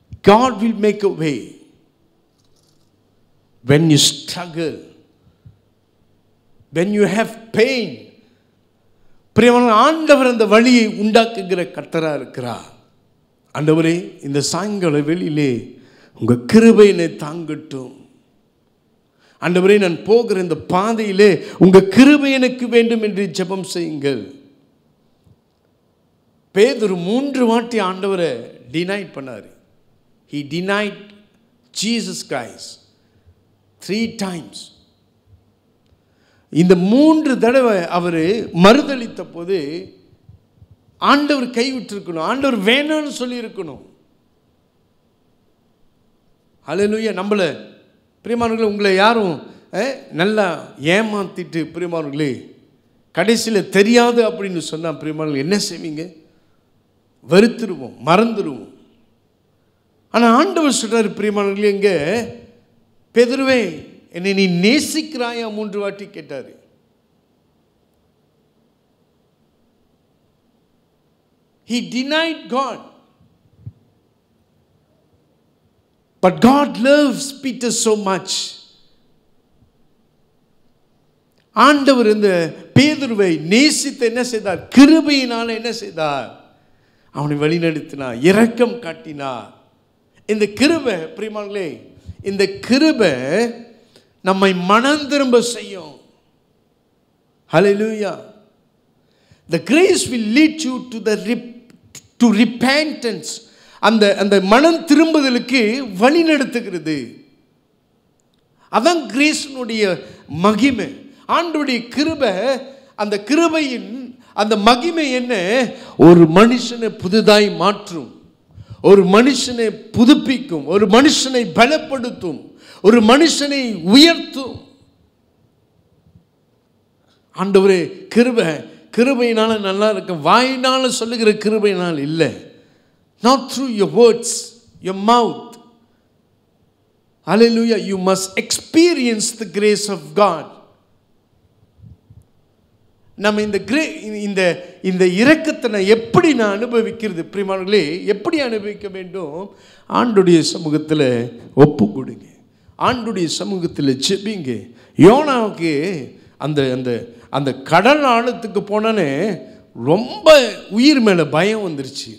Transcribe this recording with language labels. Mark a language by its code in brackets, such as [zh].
[en] God will make a way when you struggle, when you have pain. [ta] பிரியமான ஆண்டவர் அந்த வழியை உண்டாக்குகிற கர்த்தராக இருக்கிறார். ஆண்டவரே, இந்த சாயங்கால வெளியிலே உங்கள் கிருபை என்னை தாங்கட்டும். ஆண்டவரே, நான் போகிற இந்த பாதையிலே உங்கள் கிருபை எனக்கு வேண்டும் என்று ஜெபம் செய்யுங்கள். பேதுரு 3 வாட்டி ஆண்டவரை டினைட் பண்ணார். [en] He denied Jesus Christ 3 times. [ta] இந்த 3 தடவை அவர் மறுதளித்த போது ஆண்டவர் கைவிட்டிருக்கணும், ஆண்டவர் வேணான்னு சொல்லியிருக்கணும். ஹல்லேலூயா. நம்மளை பிரியமானவர்களே, உங்களை யாரும் நல்லா ஏமாத்திட்டு பிரியமானவர்களே கடைசியில் தெரியாது அப்படின்னு சொன்னால் பிரியமானவர்கள் என்ன செய்வீங்க? வெறுத்துருவோம், மறந்துடுவோம். ஆனால் ஆண்டவர் சொல்றாரு, பிரியமானவர்களே, எங்க பேதுருவே என்னை நீ நேசிக்கிறாயா 3 வாட்டி கேட்டாரு. [en] He denied God, but God loves Peter so much. [ta] ஆண்டவர் இந்த பேதுருவை நேசித்து என்ன செய்தார்? கிருபையினால என்ன செய்தார்? அவனை வழிநடத்தினார், இரக்கம் காட்டினார். இந்த கிருபை பிரியமானவர்களே, இந்த கிருபை நம்மை மனம் திரும்ப செய்யும். ஹல்லேலூயா. [en] The grace will lead you to repentance. [ta] அந்த மனம் திரும்புதலுக்கு வழி நடத்துகிறது. அதான் கிரேஸ்னுடைய மகிமை. ஆண்டவருடைய கிருபை, அந்த கிருபையின் அந்த மகிமை என்ன? ஒரு மனுஷனை புதுதாய் மாற்றும், ஒரு மனுஷனை புதுப்பிக்கும், ஒரு மனுஷனை பலப்படுத்தும், ஒரு மனுஷனை உயர்த்தும். ஆண்டவரே, கிருபையினால நல்லா இருக்க, வாயினால சொல்லுகிற கிருபையினால் இல்லை. [en] Not through your words, your mouth. Hallelujah. You must experience the grace of God. [ta] நம்ம இந்த இந்த இரக்கத்தை நான் எப்படி நான் அனுபவிக்கிறது பிரியமானவர்களே? எப்படி அனுபவிக்க வேண்டும்? ஆண்டுடைய சமூகத்தில் ஒப்பு கொடுங்க, ஆண்டுடைய சமூகத்தில் ஜெபிங்க. யோனாவுக்கு அந்த அந்த அந்த கடல் ஆழத்துக்கு போனோன்னே ரொம்ப உயிர் மேலே பயம் வந்துருச்சு.